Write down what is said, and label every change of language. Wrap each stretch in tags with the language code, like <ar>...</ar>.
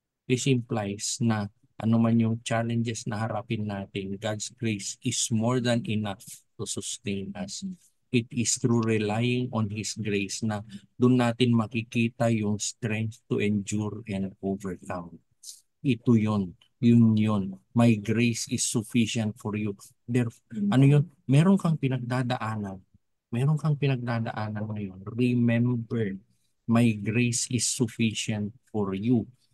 <en>This implies</en> <tl>na ano man yung challenges na harapin natin,</tl> <en>God's grace is more than enough to sustain us. It is through relying on His grace</en> <tl>na doon natin makikita yung</tl> <en>strength to endure and overcome.</en> <tl>Ito yun.</tl> <en>My grace is sufficient for you.</en> <tl>Meron kang pinagdadaanan. Meron kang pinagdadaanan ngayon.</tl> <en>Remember, my grace is sufficient for you.</en>